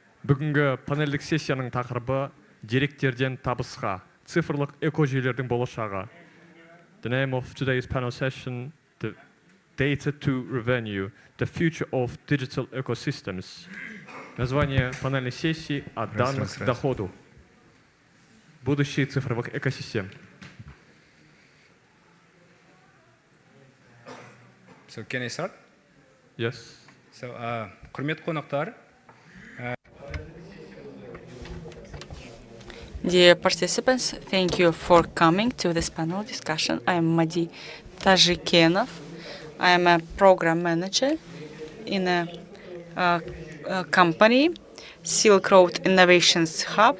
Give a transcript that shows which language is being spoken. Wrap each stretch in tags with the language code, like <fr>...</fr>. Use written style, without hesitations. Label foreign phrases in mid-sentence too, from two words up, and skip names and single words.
<kk>Бүгінгі панельдік сессияның тақырыбы деректерден табысқа, цифрлық экожүйелердің болашағы.</kk> <en>The name of today's panel session, the data to revenue, the future of digital ecosystems.</en> <ru>Название панельной сессии «От данных к доходу. Будущее цифровых экосистем».</ru> <en>So can I start? Yes. So,</en> <kk>құрметті қонақтар,</kk> <en>Dear participants, thank you for coming to this panel discussion. I am Madi Tajikenov. I am a program manager in a company, Silk Road Innovations Hub.</en>